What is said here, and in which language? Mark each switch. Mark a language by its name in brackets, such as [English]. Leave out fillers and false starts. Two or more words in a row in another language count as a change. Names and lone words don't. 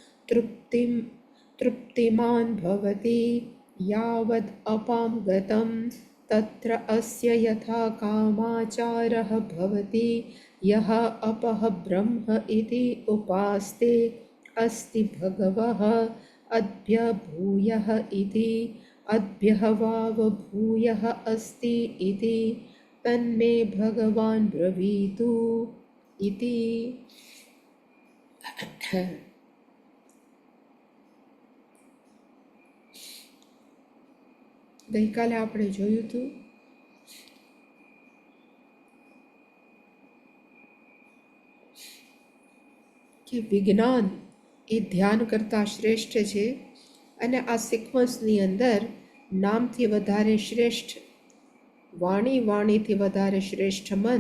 [Sanskrit] तृप्तिमान् भवति यावद् अपां गतं तत्र अस्य यथा कामाचारः भवति यः अपः ब्रह्म इति उपास्ते अस्ति भगवः अद्भ्यभूयः इति अद्भ्यः वावभूयः अस्ति इति तन्मे भगवान् ब्रवीतु इति। [Gujarati] ગઈકાલે આપણે જોયું હતું કે વિજ્ઞાન એ ધ્યાન કરતાં શ્રેષ્ઠ છે અને આ સિક્વન્સની અંદર નામથી વધારે શ્રેષ્ઠ વાણીથી વધારે શ્રેષ્ઠ મન.